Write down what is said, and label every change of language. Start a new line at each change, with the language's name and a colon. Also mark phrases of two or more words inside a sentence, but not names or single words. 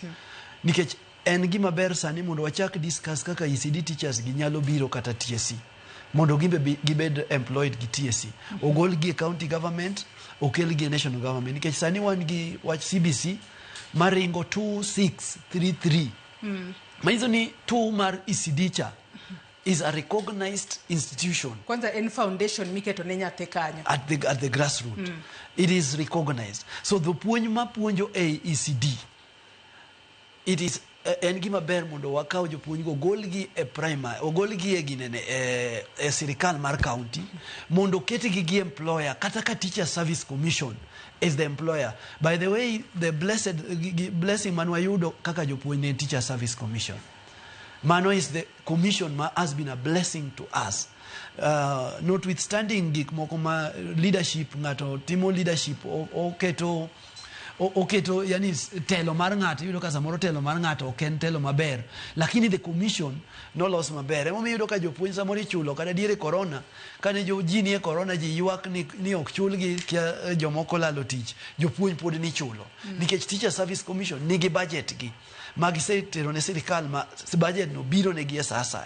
Luo (Kenya and Tanzania): Nikech en gima ber sani mondo wachak discuss kaka ECD teachers gi nyalo biro kata TSC. Mondo gibed employed gi TSC. Ogol gi county government, okel gi national government. Nikech sani wan gi wach CBC maringo 2633. Maizo ni 2 mar ECD cha
English: is a recognized institution.
Luo (Kenya and Tanzania): Kwanza en foundation miketo ne nyathi kanyo.
English: At the grassroots. It is recognized. So the
Luo (Kenya and Tanzania): puonj ma puonjo e ECD,
English: it is
Luo (Kenya and Tanzania): en gima ber mondo wakaw jopuonj go golgi e primary, ogolgi e ginene e sirikal mar county, mondo ketigi gi employer kata ka Teacher Service Commission
English: is the employer. By the way, the blessing
Luo (Kenya and Tanzania): manu ayudo kaka jopuonj ne Teacher Service Commission.
English: Mano is the commission has been a blessing to us.
Luo (Kenya and Tanzania): Notwithstanding gik moko ma leadership, ngato timo leadership, oketo oketo yani telo mar ng'ato, yudo ka samoro telo mar ng'ato ok en telo maber, lakini
English: the commission
Luo (Kenya and Tanzania): nolos maber. Emomiyo yudo ka jopuonj samoro ichulo kata diere corona, kane ji nie corona ji ywak ni ok chulgi kia jomoko lalo tich, jopuonj pod ni chulo nikech Teacher Service Commission nigi budget gi magisetero ne sirikal, ma budget no biro negi e sa asaya.